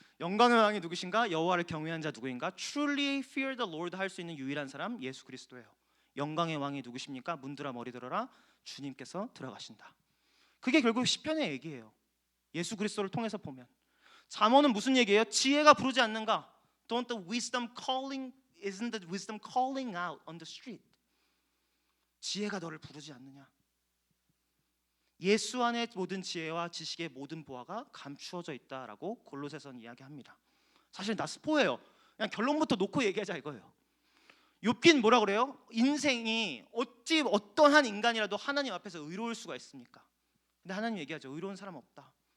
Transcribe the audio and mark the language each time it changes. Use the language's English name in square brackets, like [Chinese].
[Korean] 영광의 왕이 누구신가? 여호와를 경외한 자 누구인가? [English] Truly fear the Lord [Korean] 할 수 있는 유일한 사람 예수 그리스도예요. 영광의 왕이 누구십니까? 문들아 머리 들어라. 주님께서 들어가신다. 그게 결국 시편의 얘기예요. 예수 그리스도를 통해서 보면. 잠언은 무슨 얘기예요? 지혜가 부르지 않는가? [English] Don't the wisdom calling, isn't the wisdom calling out on the street? [Korean] 지혜가 너를 부르지 않느냐? 예수 안에 모든 지혜와 지식의 모든 보화가 감추어져 있다라고 골로새서는 이야기합니다. 사실 나 스포예요. 그냥 결론부터 놓고 얘기하자 이거예요. 욥기는 뭐라 그래요? 인생이 어찌 어떠한 인간이라도 하나님 앞에서 의로울 수가 있습니까? 근데 하나님 얘기하죠. 의로운 사람 없다.